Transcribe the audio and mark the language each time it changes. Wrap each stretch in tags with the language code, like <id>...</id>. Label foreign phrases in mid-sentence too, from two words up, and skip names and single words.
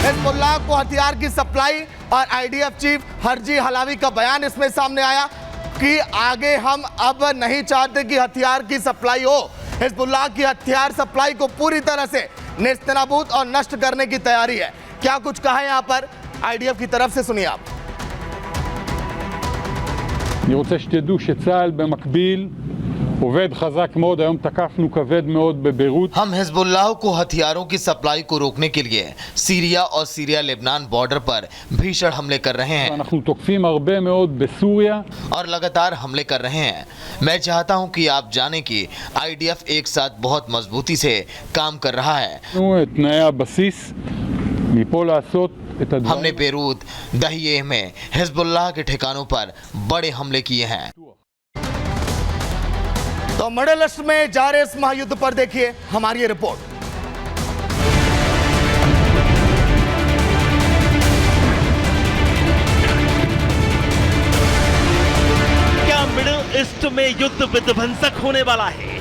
<hi>हिजबुल्लाह को हथियार की सप्लाई और</hi> <en>IDF chief</en> <hi>हरजी हलावी का बयान इसमें सामने आया। कि आगे हम अब नहीं चाहते कि हथियार की सप्लाई हो। हिजबुल्लाह की हथियार सप्लाई को पूरी तरह से नेस्तनाबूद और नष्ट करने की तैयारी है। क्या कुछ कहा है यहाँ पर IDF की तरफ से, सुनिए आप।</hi> <he>אני רוצה שתדעו שצה"ל במקביל עובד חזק מאוד, היום תקפנו כבד מאוד בביירות.</he> <hi>हम हिजबुल्लाह को हथियारों की सप्लाई को रोकने के लिए सीरिया और सीरिया लेबनान बॉर्डर पर भीषण हमले कर रहे हैं</hi> <he>אנחנו תוקפים הרבה מאוד בסוריה.</he> <hi>और लगातार हमले कर रहे हैं। मैं चाहता हूं कि आप जानें कि IDF एक साथ बहुत मजबूती से काम कर रहा है।</hi> <he>את תנאי הבסיס מפה לעשות את הדברים.</he> <hi>हमने बेरूत दहिये में हिजबुल्लाह के ठिकानों पर बड़े हमले किए हैं। तो मिडिल ईस्ट में जारी इस महायुद्ध पर देखिए हमारी ये रिपोर्ट। क्या मिडिल ईस्ट में युद्ध विध्वंसक होने वाला है?</hi>